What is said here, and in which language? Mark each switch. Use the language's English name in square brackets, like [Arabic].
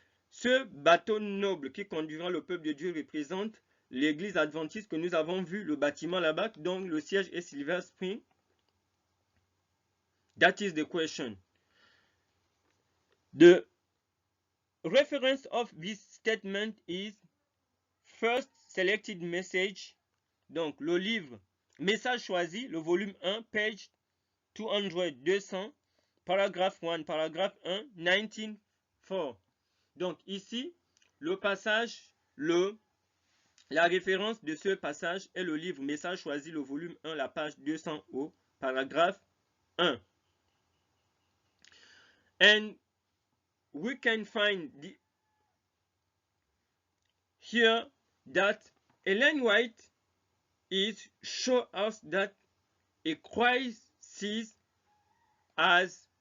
[French] Ce bateau noble qui conduira le peuple de Dieu représente l'église adventiste que nous avons vu, le bâtiment là-bas, dont le siège est Silver Spring. [English] That is the question. The reference of this statement is first selected message. [French] Donc, le livre Message choisi, le volume 1, page 200, 200, paragraphe 1, paragraphe 1, 1904. Donc, ici, le passage, la référence de ce passage est le livre Message choisi, le volume 1, la page 200 au paragraphe 1. [English] And we can find here that Ellen White is show us that a crisis as